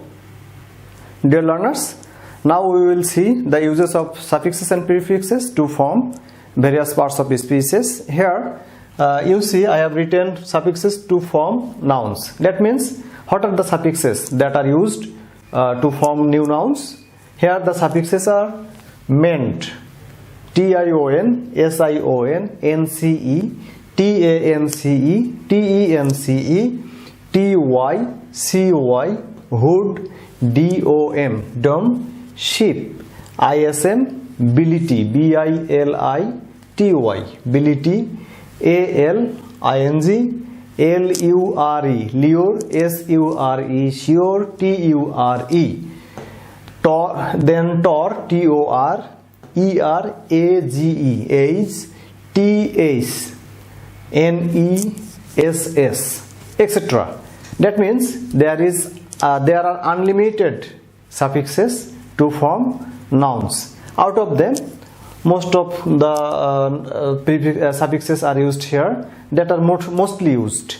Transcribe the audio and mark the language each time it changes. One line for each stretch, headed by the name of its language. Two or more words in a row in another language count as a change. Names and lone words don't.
English: Dear learners, now we will see the uses of suffixes and prefixes to form various parts of speeches. Here you see I have written suffixes to form nouns. That means what are the suffixes that are used to form new nouns? Here the suffixes are meant, tion, sion, nce, tance, tence, T-Y-C-O-Y, hood, D-O-M, dom, sheep, I-S-M, bility, B-I-L-I-T-Y, bility, A-L-I-N-G, L-U-R-E, lure, S-U-R-E, sure, T-U-R-E, tor, then tor, T-O-R, E-R-A-G-E, age, T-H, N-E-S-S, etc. That means there are unlimited suffixes to form nouns. Out of them, most of the suffixes are used here that are mostly used.